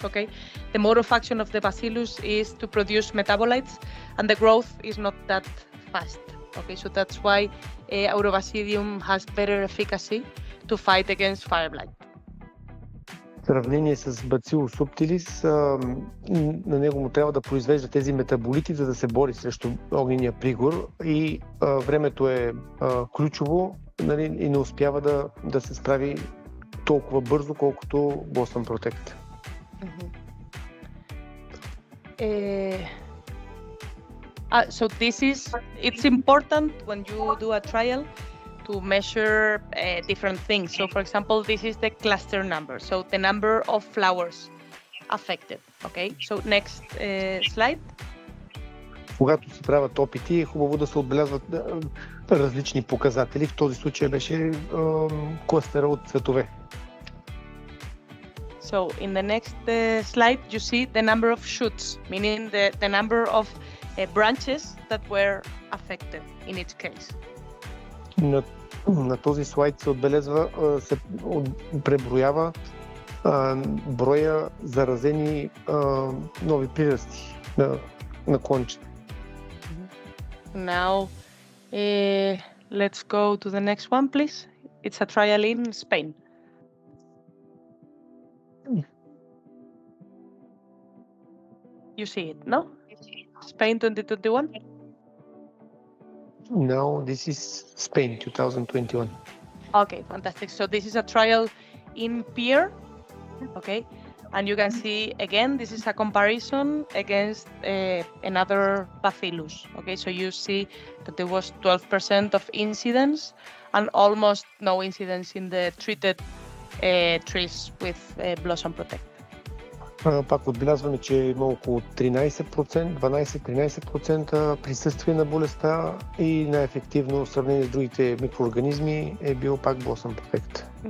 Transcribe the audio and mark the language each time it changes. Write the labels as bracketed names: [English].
[English] Okay, the mode of action of the bacillus is to produce metabolites, and the growth is not that fast. Okay, so that's why Aurobacillium has better efficacy to fight against fire blight. [Bulgarian] В сравнение с Bacillus subtilis, на него му трябва да произвежда тези метаболити, за да се бори срещу огнения пригор, и времето е ключово, нали, и не успява да се справи толкова бързо, колкото Blossom Protect. [English] So it's important when you do a trial to measure different things. So for example, this is the cluster number, so the number of flowers affected. Okay, so next slide. [Bulgarian] Когато се правят опити, е хубаво да се отбелязват различни показатели. В този случай беше клъстера от цветове. [English] So in the next slide, you see the number of shoots, meaning the number of branches that were affected in each case. [Bulgarian] На този слайд се отбелязва, се преброява броя заразени нови прирасти на клончета. [English] Now, let's go to the next one, please. It's a trial in Spain. You see it, no? Spain 2021? No, this is Spain 2021. Okay, fantastic. So this is a trial in pear, okay? And you can see, again, this is a comparison against another bacillus, okay? So you see that there was 12% of incidence and almost no incidence in the treated trees with Blossom Protect. [Bulgarian] Пак отбелязваме, че има около 12-13% присъствие на болестта и най-ефективно в сравнение с другите микроорганизми е бил пак Blossom Protect.